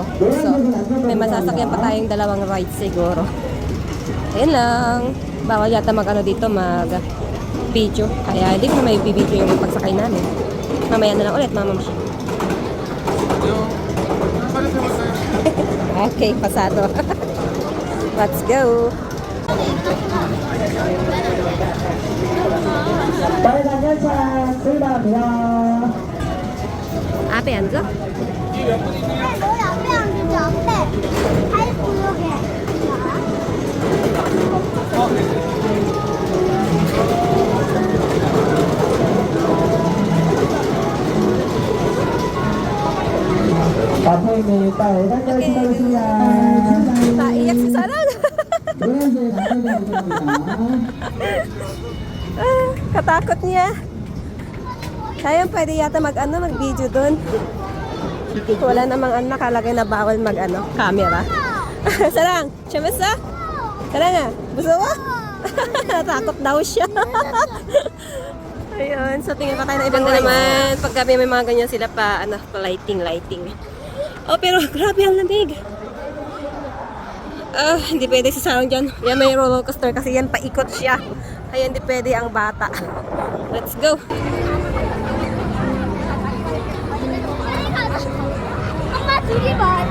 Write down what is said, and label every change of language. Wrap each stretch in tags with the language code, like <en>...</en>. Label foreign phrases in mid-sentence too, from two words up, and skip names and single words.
<tl>So, may masasakyan pa tayong dalawang rides siguro. Ayan lang. Bawal yata dito mag-video. Kaya hindi ko may video yung pagsakay namin. Mamaya na lang ulit, Mama Mishi. Okay, pasado.</tl> <en>Let's go.</en> <ko>앞에 앉아? 너희 앞에 앉지 앞에. 아이 구역에. 앞에 빨간 걸 기다리세요.</ko> <tl>Naiyak si Sarang.</tl> <ko>노란색 앞에</ko> <tl>Katakot niya. Kaya pwede yata mag-video dun. Wala namang nakalagay na bawal camera. Sarang, siya Sarang nga, gusto mo? Natakot daw siya. Ayun, so tingin pa tayo na ibang naman. Pag gabi may mga ganyan sila pa lighting. Oh, pero grabe ang lamig. Hindi pwede si Sarang dyan. Yan may roller coaster kasi yan paikot siya. Kaya hindi pwede ang bata.</tl> <en>Let's go.</en> <ko>엄마 둘이 봐.</ko>